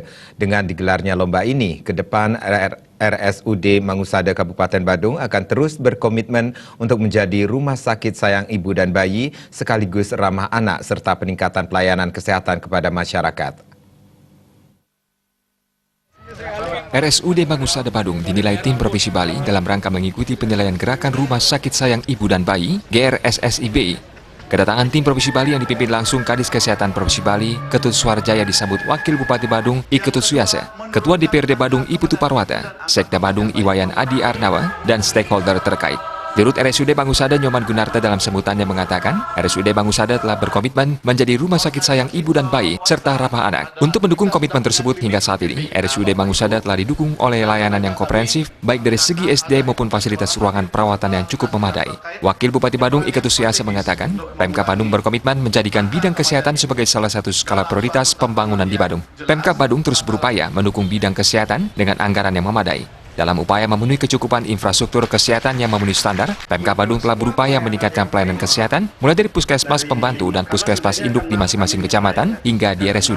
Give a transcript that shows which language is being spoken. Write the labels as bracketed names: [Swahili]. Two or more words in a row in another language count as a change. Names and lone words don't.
[Indonesian] Dengan digelarnya lomba ini, ke depan RSUD Mangusada Kabupaten Badung akan terus berkomitmen untuk menjadi rumah sakit sayang ibu dan bayi sekaligus ramah anak serta peningkatan pelayanan kesehatan kepada masyarakat. RSUD Mangusada Badung dinilai tim Provinsi Bali dalam rangka mengikuti penilaian Gerakan Rumah Sakit Sayang Ibu dan Bayi GRSSIB. Kedatangan tim Provinsi Bali yang dipimpin langsung Kadis Kesehatan Provinsi Bali, Ketut Suarjaya disambut Wakil Bupati Badung I Ketut Suyasa, Ketua DPRD Badung I Putu Parwata, Sekda Badung Iwayan Adi Arnawa, dan stakeholder terkait. Dirut RSUD Mangusada Nyoman Gunarta dalam sebutannya mengatakan, RSUD Mangusada telah berkomitmen menjadi rumah sakit sayang ibu dan bayi serta ramah anak. Untuk mendukung komitmen tersebut hingga saat ini, RSUD Mangusada telah didukung oleh layanan yang komprehensif baik dari segi SD maupun fasilitas ruangan perawatan yang cukup memadai. Wakil Bupati Badung I Ketut Suyasa mengatakan, Pemkab Badung berkomitmen menjadikan bidang kesehatan sebagai salah satu skala prioritas pembangunan di Badung. Pemkab Badung terus berupaya mendukung bidang kesehatan dengan anggaran yang memadai. Dalam upaya memenuhi kecukupan infrastruktur kesehatan yang memenuhi standar, Pemkab Badung telah berupaya meningkatkan pelayanan kesehatan mulai dari puskesmas pembantu dan puskesmas induk di masing-masing kecamatan hingga di RSUD.